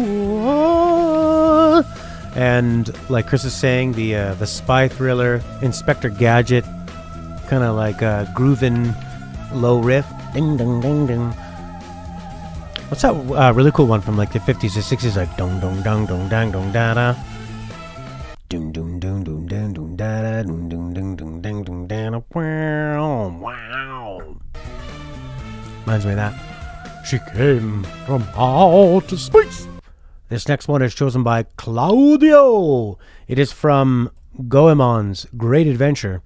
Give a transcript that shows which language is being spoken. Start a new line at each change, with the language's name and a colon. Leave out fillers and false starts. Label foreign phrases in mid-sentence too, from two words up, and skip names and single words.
English: And like Chris is saying, the spy thriller Inspector Gadget, kind of like grooving low riff. Ding, ding, ding, ding. What's that really cool one from like the 50s or 60s? Like dong, dong, dong, dong, dang, dong, da da. Dum, dum, dum, dum, dum, dum, da da, dum, dum, dum, dum, dum, dum, da da. Wow. Reminds me of that. She came from outer space. This next one is chosen by Claudio. It is from Goemon's Great Adventure.